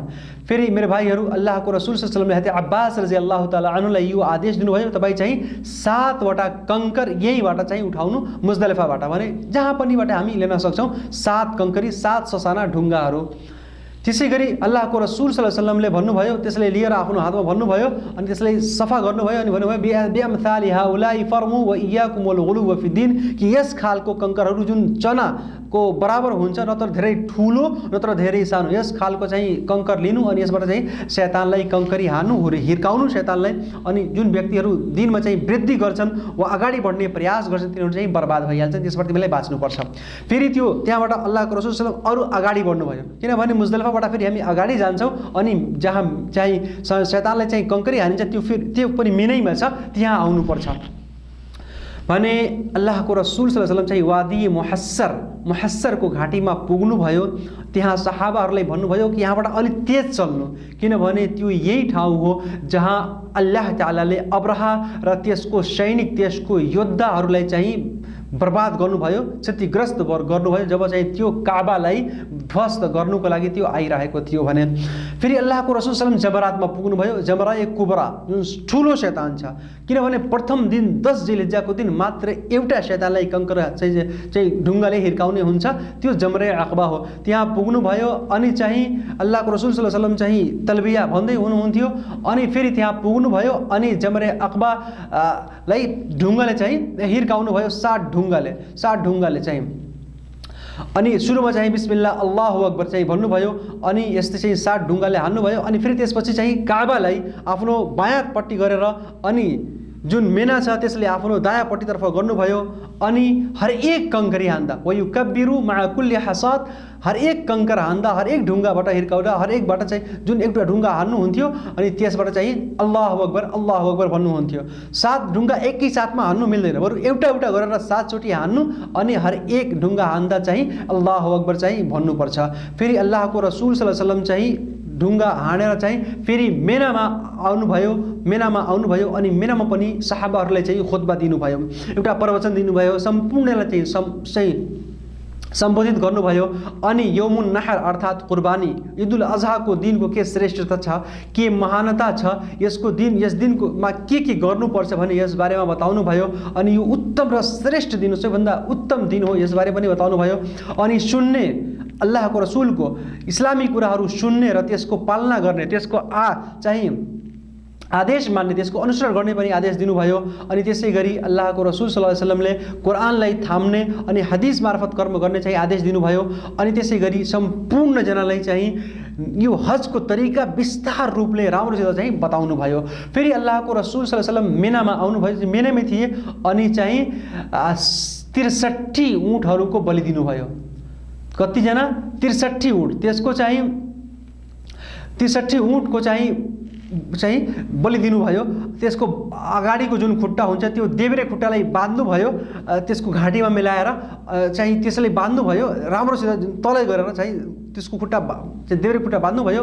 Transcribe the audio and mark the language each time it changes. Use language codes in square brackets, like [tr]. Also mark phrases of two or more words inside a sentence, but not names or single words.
[ne] फेरि मेरो भाइहरू, अल्लाहको रसुल [ar] صلى الله عليه وسلم [ne] अब्बास [ar] رضي الله تعالى عنه [ne] यो आदेश दिनुभयो, तपाईँ चाहिँ 7वटा कंकर यहीबाट चाहिँ उठाउनु मुजदलिफाबाट, भने जहाँ पनिबाट हामी लिन सक्छौँ 7 कंकरी, 7 ससाना ढुङ्गाहरू। त्यसै गरी अल्लाहको रसुल [ar] صلى الله عليه وسلم [ne] भन्नुभयो, त्यसलाई लिएर आफ्नो हातमा भन्नुभयो अनि त्यसलाई सफा गर्नुभयो अनि भन्नुभयो [ar] بأمثال هؤلاء فارموا وإياكم والغلو في الدين, [ne] कि यस खालको कंकरहरू जुन चनाको बराबर हुन्छ, नत्र धेरै ठुलो नत्र धेरै सानो, यस खालको चाहिँ कंकर लिनु अनि यसबाट चाहिँ शैतानलाई कंकरी हान्नु, हिर्काउनु शैतानलाई। अनि जुन व्यक्तिहरू दिनमा चाहिँ वृद्धि गर्छन् वा अगाडि बढ्ने प्रयास गर्छन् तिनीहरू चाहिँ बर्बाद भइहाल्छन्, त्यसबाट तिमीलाई बाँच्नुपर्छ। फेरि त्यो त्यहाँबाट अल्लाहको रसुल [ar] صلى الله عليه وسلم [ne] अरू अगाडि बढ्नुभयो, किनभने मुजदलिफाबाट फेरि हामी अगाडि जान्छौँ अनि जहाँ चाहिँ शैतानलाई चाहिँ कंकरी हानिन्छ त्यो पनि मिनैमा छ, त्यहाँ आउनुपर्छ भने अल्लाहको रसुल [ar] صلى الله عليه وسلم [ne] चाहिँ वादी मुहस्सरको घाटीमा पुग्नुभयो। त्यहाँ सहाबाहरूलाई भन्नुभयो कि यहाँबाट अलिक तेज चल्नु, किनभने त्यो यही ठाउँ हो जहाँ अल्लाह तालाले अब्राहा र त्यसको सैनिक, त्यसको योद्धाहरूलाई चाहिँ बर्बाद गर्नुभयो, क्षतिग्रस्त गर्नुभयो, जब चाहिँ त्यो काबालाई ध्वस्त गर्नुको लागि त्यो आइरहेको थियो भने। फेरि अल्लाहको रसुल [ar] صلى الله عليه وسلم [ne] जमरातमा पुग्नुभयो। जमरा ए कुबरा जुन ठुलो शैतान छ, किनभने प्रथम दिन 10 जिलहिज्जाको दिन मात्र एउटा शैतानलाई कंकर चाहिँ ढुङ्गाले हिर्काउने हुन्छ, त्यो जमरे अकबा हो। त्यहाँ पुग्नुभयो अनि चाहिँ अल्लाहको रसुल [ar] صلى الله عليه وسلم [ne] चाहिँ तलबिया भन्दै हुनुहुन्थ्यो अनि फेरि त्यहाँ पुग्नुभयो अनि जमरे अकबा लाई ढुङ्गाले चाहिँ हिर्काउनु भयो, 7 ढुङ्गाले चाहिँ। अनि सुरुमा चाहिँ [ar] بسم الله الله أكبر [ne] चाहिँ भन्नुभयो अनि यस्तै चाहिँ 7 ढुङ्गाले हान्नुभयो अनि फेरि त्यसपछि चाहिँ काबालाई आफ्नो बायाँपट्टि गरेर अनि जुन मेना छ त्यसले आफ्नो दायाँपट्टितर्फ गर्नुभयो अनि हरेक कंकरी हान्दा [ar] ويكبر مع كل حصاة, [ne] हरेक कंकर हान्दा, हरेक ढुङ्गाबाट हिर्काउँदा, हरेकबाट चाहिँ जुन एउटा ढुङ्गा हान्नुहुन्थ्यो अनि त्यसबाट चाहिँ [ar] الله أكبر [ne] भन्नुहुन्थ्यो। 7 ढुङ्गा एकै साथमा हान्नु मिल्दैन, बरु एउटा गरेर 7 चोटि हान्नु अनि हरेक ढुङ्गा हान्दा चाहिँ [ar] الله أكبر [ne] चाहिँ भन्नुपर्छ। फेरि अल्लाहको रसुल [ar] صلى الله عليه وسلم [ne] चाहिँ ढुङ्गा हानेर चाहिँ फेरि मेनामा आउनुभयो अनि मेनामा पनि सहाबाहरूलाई चाहिँ खुतबा दिनुभयो, एउटा प्रवचन दिनुभयो, सम्पूर्णलाई चाहिँ सम्बोधित गर्नुभयो। अनि [ar] يوم النحر [ne] अर्थात् कुर्बानी, ईदुल अजहाको दिनको के श्रेष्ठता छ, के महानता छ, यस दिनमा के गर्नुपर्छ भने यस बारेमा बताउनु भयो। अनि यो उत्तम र श्रेष्ठ दिन, सबैभन्दा उत्तम दिन हो, यस बारे पनि बताउनु भयो। अनि सुन्ने, अल्लाहको रसुलको इस्लामी कुराहरू सुन्ने र त्यसको पालना गर्ने, त्यसको चाहिँ आदेश मान्ने, त्यसको अनुसरण गर्ने पनि आदेश दिनुभयो। अनि त्यसै गरी अल्लाहको रसूल [ar] صلى الله عليه وسلم [ne] कुरानलाई थाम्ने अनि हदिस मार्फत कर्म गर्ने चाहिँ आदेश दिनुभयो। अनि त्यसै गरी सम्पूर्णजनालाई चाहिँ यो हजको तरिका विस्तार रूपले राम्रोसित चाहिँ बताउनु भयो। फेरि अल्लाहको रसूल [ar] صلى الله عليه وسلم [ne] मिनामा आउनुभयो, मिनामै थिए अनि चाहिँ 63 ऊँटहरूको बलि दिनुभयो। कतिजना? 63 ऊँट। त्यसको चाहिँ 63 ऊँटको चाहिँ बलि दिनुभयो। त्यसको अगाडिको जुन खुट्टा हुन्छ त्यो देब्रे खुट्टालाई बाँध्नुभयो, त्यसको घाँटीमा मिलाएर चाहिँ त्यसलाई बाँध्नुभयो, राम्रोसित तलै गरेर चाहिँ त्यसको खुट्टा देब्रे खुट्टा बाँध्नुभयो।